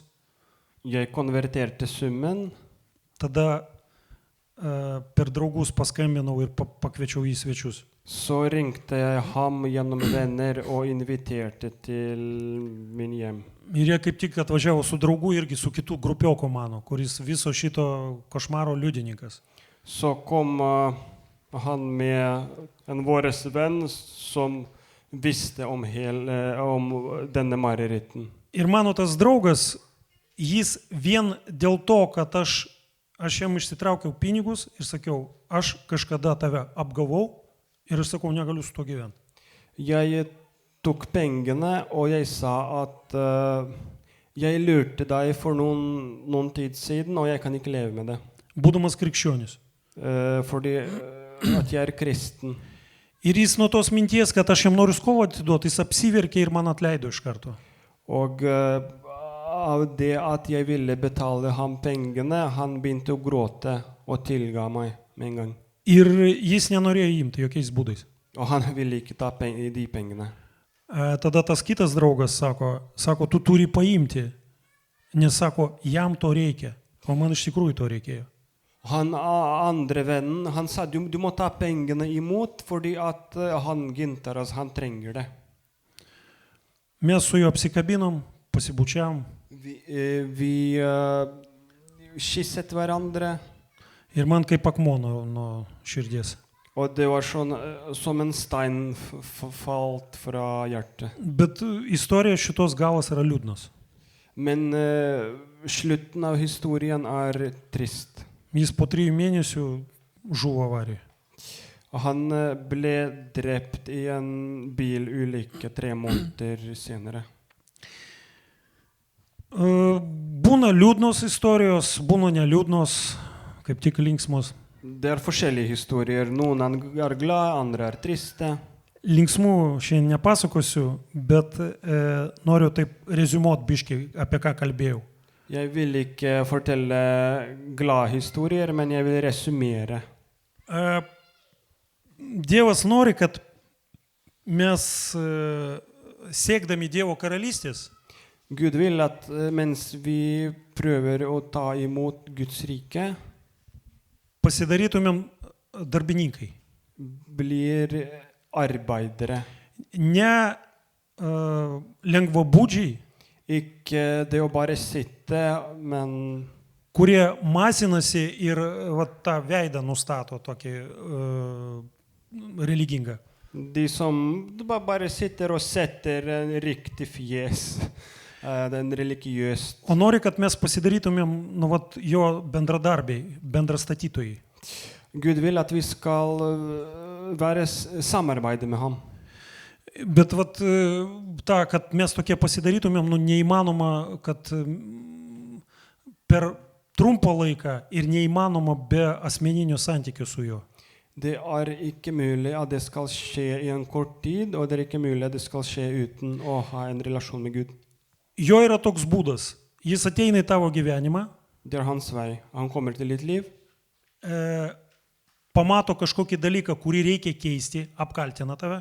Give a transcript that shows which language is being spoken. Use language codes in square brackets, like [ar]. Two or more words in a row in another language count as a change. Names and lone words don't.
[no] Jeg konverterte summen, [lt] Tada per draugus paskambinau ir pakviečiau į svečius. [no] så ringte jeg ham gjennom venner og inviterte til min hjem. [lt] Ir jie kaip tik atvažiavo su draugu irgi su kitų grupioko mano, kuris viso šito košmaro liudininkas. [no] Så kom han med en våres venn som visste om denne mareritten. [lt] Ir mano tas draugas, jis vien dėl to, kad aš jam išsitraukiau pinigus ir sakiau, aš kažkada tave apgavau ir aš sakau, negaliu su to gyventi. [no] Jeg tok pengene, og jeg sa at jeg lurte deg for noen tid siden, og jeg kan ikke leve med det. [lt] Būdamas krikščionis. [no] Fordi at jeg er kristen. [lt] Ir jis nuo tos minties, kad aš jam noriu skolą atiduoti, jis apsiverkė ir man atleido iš karto. [no] Og av det at jeg ville betale ham pengene, han begynte å gråte og tilga meg med en gang. [lt] Ir jis nenorėjo imti jokiais būdais. [no] Og han ville ikke ta de pengene. [lt] Tada tas kitas draugas sako, tu turi paimti, nes sako, jam to reikia, o man iš tikrųjų to reikėjo. [no] Han andre vennen, han sa, du må ta pengene imot, fordi at han Gintaras, han trenger det. [lt] Mes su juo apsikabinom, pasibučiavom. [no] kysset hverandre. [lt] Ir man kaip akmuo nuo širdies. [no] Og det var sånn som en stein falt fra hjertet. [lt] Bet istorija šitos galas yra liūdnas. [no] Men slutten av historien trist. [lt] Jis po 3 mėnesių žuvo avarijoje. [no] Og han ble drept i en bilulykke 3 måneder senere. [lt] Būna liūdnos istorijos, būna neliūdnos, kaip tik linksmos. [no] Det forskjellige historier. Noen glade, andre triste. [lt] Linksmų šiandien nepasakosiu, bet noriu taip reziumuot biškai, apie ką kalbėjau. [no] Jeg vil ikke fortelle glade historier, men jeg vil resumere. [lt] Dievas nori, kad mes siekdami Dievo karalystės [no] Gud vil at mens vi prøver å ta imot Guds rike, [lt] pasidarytumėm darbininkai. [no] Blir arbeidere. [lt] Ne lengvabūdžiai, [no] Ikke det å bare sitte, men [lt] kurie masinasi ir tą veidą nustato tokį religingą. [no] de som bare sitter og setter en riktig fjes, den religiøst. [lt] O nori, kad mes pasidarytumėm jo bendradarbiai, bendrastatytojai. [no] Gud vil at vi skal samarbeide med ham. [lt] Bet kad mes tokie pasidarytumėm, neįmanoma, kad per trumpą laiką ir neįmanoma be asmeninių santykių su juo. [no] Det ikke mulig at det skal skje i en kort tid, og det ikke mulig at det skal skje uten å ha en relasjon med Gud. [lt] Jo yra toks būdas. Jis ateina į tavo gyvenimą, [no] Det hans vei. Han kommer til ditt liv, [lt] pamato kažkokį dalyką, kurį reikia keisti, apkaltina tave.